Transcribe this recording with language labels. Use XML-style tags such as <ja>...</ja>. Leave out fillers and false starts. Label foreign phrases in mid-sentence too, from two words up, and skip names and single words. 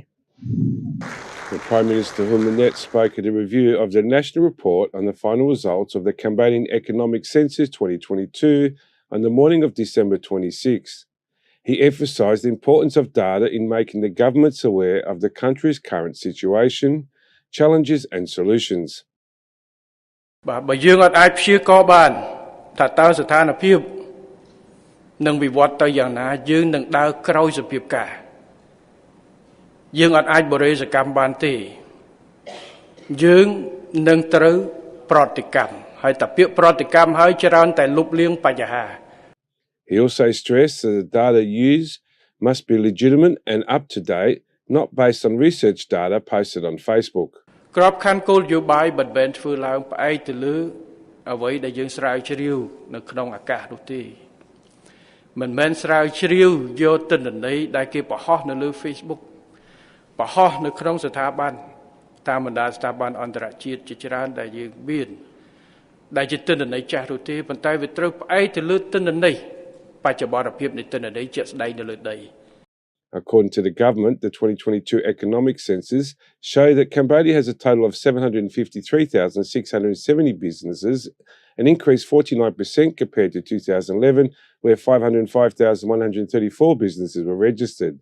<en>The Prime Minister Hun Manet spoke at a review of the national report on the final results of the Cambodian Economic Census 2022 on the morning of December 26. He emphasised the importance of data in making the governments aware of the country's current situation, challenges and solutions.</en> <km>បើយើងអត់អាចព្យាករណ៍បានថាតើស្ថានភាពនឹងវិវត្តទៅយ៉ាងណាយើងនឹងដើរក្រោយសភាពការយើងអត់អាចបរិយាសកម្មបានទេយើងនឹងត្រូវប្រតិកម្មហើយតែពាក្យប្រតិកម្មហើយច្រើនតែលុបលាងបញ្ហា</km> <en>He also stressed that the data used must be legitimate and up to date, not based on research data posted on Facebook.</en> <km>ក្របខ័ណ្ឌគោលនយោបាយមិនមែនធ្វើឡើងផ្អែកទៅលើអ្វីដែលយើងស្រាវជ្រាវនៅក្នុងអាកាសនោះទេមិនមែនស្រាវជ្រាវយកទិន្នន័យដែលគេបង្ហោះនៅលើ Facebook បង្ហោះនៅក្នុងស្ថាប័នតាមបណ្ដាស្ថាប័នអន្តរជាតិជាច្រើនដែលយើងមានដែលជាទិន្នន័យចាស់នោះទេប៉ុន្តែវាត្រូវផ្អែកទៅលើទិន្នន័យបច្ចុប្បន្នភាពនៃទិន្នន័យជាក់ស្ដែងនៅលើដី</km> <en>According to the government, the 2022 economic census show that Cambodia has a total of 753,670 businesses, an increase 49% compared to 2011, where 505,134 businesses were registered.</en>